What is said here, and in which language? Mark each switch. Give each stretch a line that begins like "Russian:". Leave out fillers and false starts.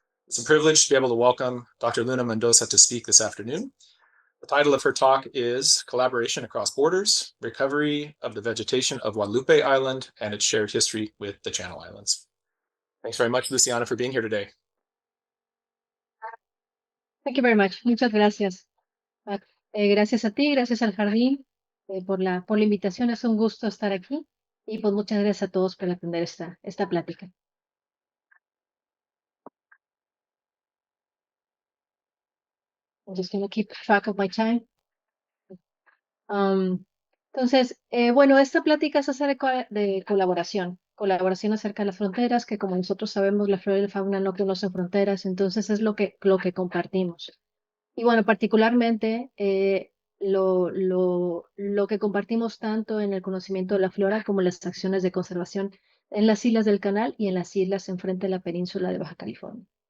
English: It's a privilege to be able to welcome Dr. Luna Mendoza to speak this afternoon. The title of her talk is Collaboration Across Borders, Recovery of the Vegetation of Guadalupe Island and its Shared History with the Channel Islands. Thanks very much, Luciana, for being here today. Thank you very much.
Spanish: Muchas gracias. Gracias a ti, gracias al jardín por la invitación. Es un gusto estar aquí y pues muchas gracias a todos por atender esta plática.
English: I'm just going to keep track of my time.
Spanish: Entonces, bueno, esta plática es acerca de colaboración acerca de las fronteras, que como nosotros sabemos, la flora y la fauna no conocen fronteras, entonces es lo que compartimos. Y bueno, particularmente lo que compartimos tanto en el conocimiento de la flora como las acciones de conservación en las islas del Canal y en las islas enfrente de la península de Baja California.